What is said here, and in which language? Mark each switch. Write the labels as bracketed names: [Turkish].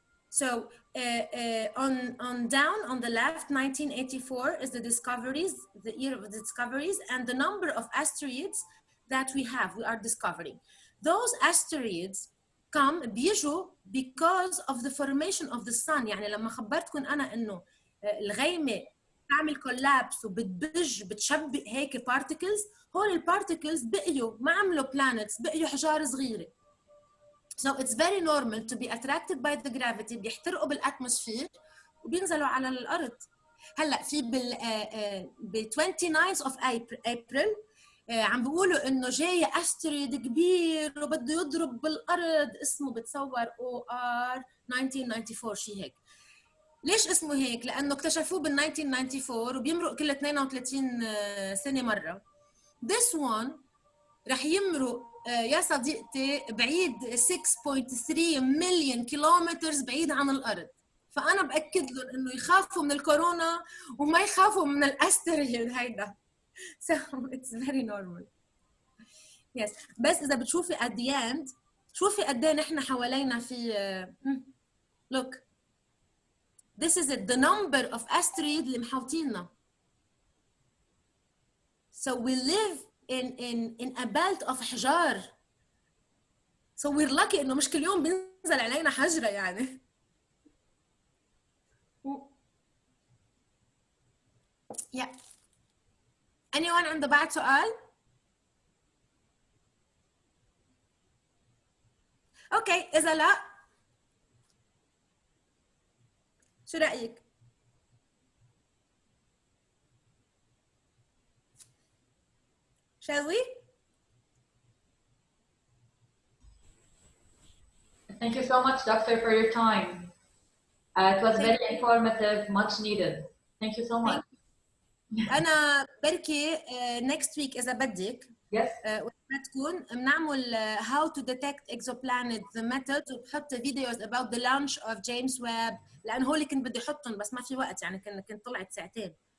[English] So on down on the left, 1984 is the discoveries, the year of the discoveries, and the number of asteroids that we are discovering. Those asteroids [Arabic] بيجوا [English] because of the formation of the sun. [Arabic] يعني لما خبرتكم أنا إنه الغيمة تعمل كولابس وبتبج بتشبك هيك particles، هول البارتيكلز بقيوا ما عملوا planets، بقيوا حجار صغيرة. [English] So it's very normal to be attracted by the gravity، [Arabic] بيحترقوا بالاتموسفير وبينزلوا على الأرض. هلا في ب 29th of April عم بيقولوا انه جاي استرويد كبير وبده يضرب بالارض، اسمه بتصور OR 1994 شيء هيك. ليش اسمه هيك؟ لانه اكتشفوه بال 1994 وبيمرق كل 32 سنه مره. [English] This one [Arabic] رح يمرق يا صديقتي بعيد 6.3 مليون كيلومتر بعيد عن الارض. فانا باكد لهم انه يخافوا من الكورونا وما يخافوا من الاسترويد هيدا. [English] So it's very normal. Yes. [Arabic] بس إذا بتشوفي [English] at the end [Arabic] شوفي قد إيه نحن حوالينا في [English] look. This is it, the number of asteroids [Arabic] اللي محاوطيننا. [English] So we live in a belt of [Arabic] حجار. [English] So we're lucky [Arabic] إنه مش كل يوم بينزل علينا حجرة يعني. [English] Yeah. Anyone [Arabic] عنده بعد سؤال؟ اوكي، اذا لا شو رايك؟ [English] Shall we? Thank you so much, Doctor, for your time. It was very informative, much needed. Thank you so much. [Arabic] أنا بركي [English] next week [Arabic] إذا بدك. [English] Yes. [Arabic] وقت تكون بنعمل [English] how to detect exoplanet the method، [Arabic] وبحط [English] videos about the launch of James Webb، [Arabic] لأن هو اللي كنت بدي أحطهم بس ما في وقت يعني كنت طلعت ساعتين.